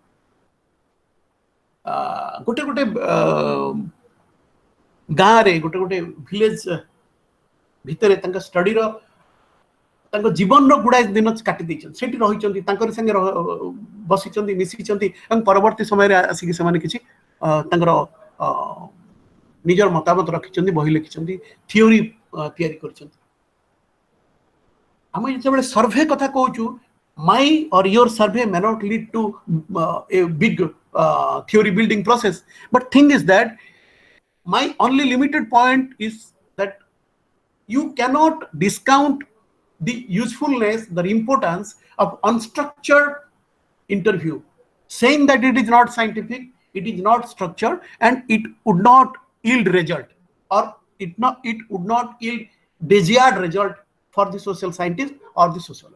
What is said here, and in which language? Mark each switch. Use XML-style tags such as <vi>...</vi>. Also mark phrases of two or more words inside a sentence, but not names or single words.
<or>ଗୋଟେ ଗୋଟେ ଗାଁ ରେ ଗୋଟେ ଗୋଟେ विलेज ଭିତରେ ତାଙ୍କ स्टडी ର ତାଙ୍କ ଜୀବନ ର ଗୁଡ଼ା ଦିନ କାଟି ଦେଉଛନ୍ତି ସେଠି ରହୁଛନ୍ତି ତାଙ୍କର ସଙ୍ଗେ ବସୁଛନ୍ତି ମିଶୁଛନ୍ତି ଏବଂ ପରବର୍ତ୍ତୀ ସମୟ ରେ ଆସି କି ସମାନ କିଛି ତାଙ୍କର ନିଜର ମତାମତ ରଖୁଛନ୍ତି ବହି ଲେଖୁଛନ୍ତି थ्योरी ତିଆରି କରୁଛନ୍ତି ହମ ଯେବେ सर्वे କଥା କହୁଛୁ</or> <en>my or your survey may not lead to a big theory building process but thing is that my only limited point is that you cannot discount the usefulness, the importance of unstructured interview, saying that it is not scientific, it is not structured, and it would not yield result, or it would not yield desired result for the social scientist or the sociologist.</en>